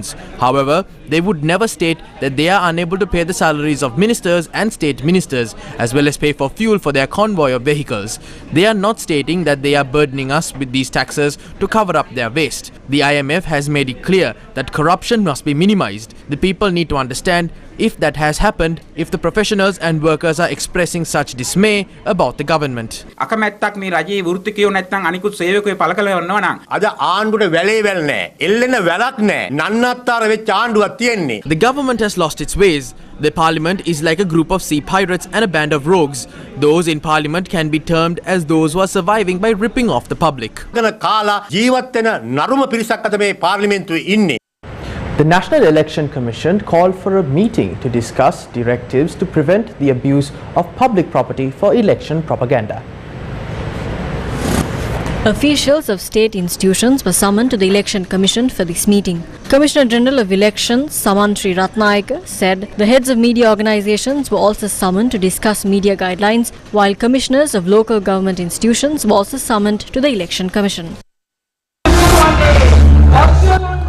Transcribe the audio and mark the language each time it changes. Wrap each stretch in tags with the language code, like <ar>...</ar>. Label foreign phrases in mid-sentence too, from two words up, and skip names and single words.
<en>However, they would never state that they are unable to pay the salaries of ministers and state ministers as well as pay for fuel for their convoy of vehicles. They are not stating that they are burdening us with these taxes to cover up their waste. The IMF has made it clear that corruption must be minimized. The people need to understand if that has happened, if the professionals and workers are expressing such dismay about the government.</en> <si>අකමැත්තක් මේ රජයේ වෘත්තිකයෝ නැත්නම් අනිකුත් සේවකයෝ පළ කරනවා නම් අද ආණ්ඩුවට වැලේ වැල් නැහැ. එල්ලෙන වැලක් නැහැ. නන්නත්තර වෙච්ච ආණ්ඩුවක් තියෙන්නේ.</si> <en>The government has lost its ways. The parliament is like a group of sea pirates and a band of rogues. Those in parliament can be termed as those who are surviving by ripping off the public.</en> <si>කාලා ජීවත් වෙන නරුම පිරිසක් අද මේ පාර්ලිමේන්තුවේ ඉන්නේ.</si> <en>The National Election Commission called for a meeting to discuss directives to prevent the abuse of public property for election propaganda. Officials of state institutions were summoned to the Election Commission for this meeting. Commissioner General of Elections, Samantri Ratnayaka, said the heads of media organizations were also summoned to discuss media guidelines, while commissioners of local government institutions were also summoned to the Election Commission.</en>